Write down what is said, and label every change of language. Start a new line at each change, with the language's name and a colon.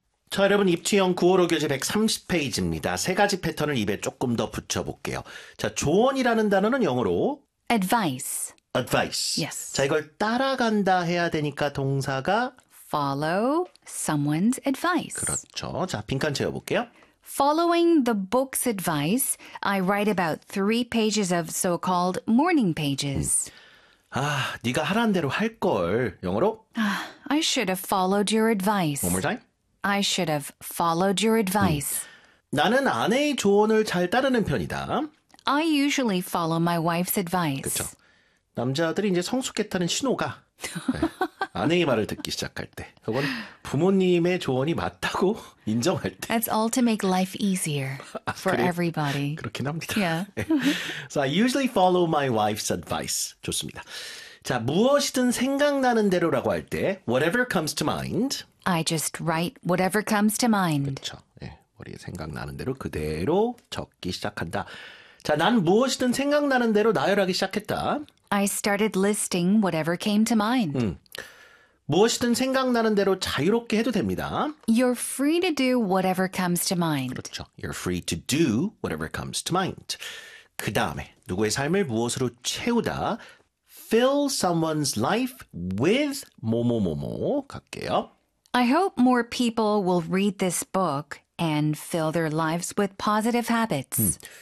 Korean: 자, 여러분, 입체형 구어로 교재 130페이지입니다. 세 가지 패턴을 입에 조금 더 붙여볼게요. 자, 조언이라는 단어는 영어로
English: advice. advice. Yes.
Korean: 자, 이걸 따라간다 해야 되니까 동사가
English: follow someone's advice.
Korean: 그렇죠. 자, 빈칸 채워볼게요.
English: Following the book's advice, I write about 3 pages of so-called morning pages.
Korean: 아, 네가 하라는 대로 할 걸. 영어로
English: I should have followed your advice. One more time. I should have followed your advice.
Korean: 나는 아내의 조언을 잘 따르는 편이다.
English: I usually follow my wife's advice.
Korean: 그렇죠. 남자들이 이제 성숙했다는 신호가 네. 아내의 말을 듣기 시작할 때 혹은 부모님의 조언이 맞다고 인정할 때
English: That's all to make life easier for
Korean: 그래,
English: everybody.
Korean: 그렇긴 합니다.
English: Yeah. So I usually follow my wife's advice.
Korean: 좋습니다. 자, 무엇이든 생각나는 대로라고 할 때
English: whatever comes to mind I just write whatever comes to mind.
Korean: 그렇죠. 예, 머리에 생각나는 대로 그대로 적기 시작한다. 자, 난 무엇이든 생각나는 대로 나열하기 시작했다.
English: I started listing whatever came to mind.
Korean: 무엇이든 생각나는 대로 자유롭게 해도 됩니다.
English: You're free to do whatever comes to mind.
Korean: 그렇죠.
English: You're free to do whatever comes to mind.
Korean: 그 다음에 누구의 삶을 무엇으로 채우다?
English: Fill someone's life with
Korean: 뭐뭐뭐뭐 갈게요.
English: I hope more people will read this book and fill their lives with positive habits.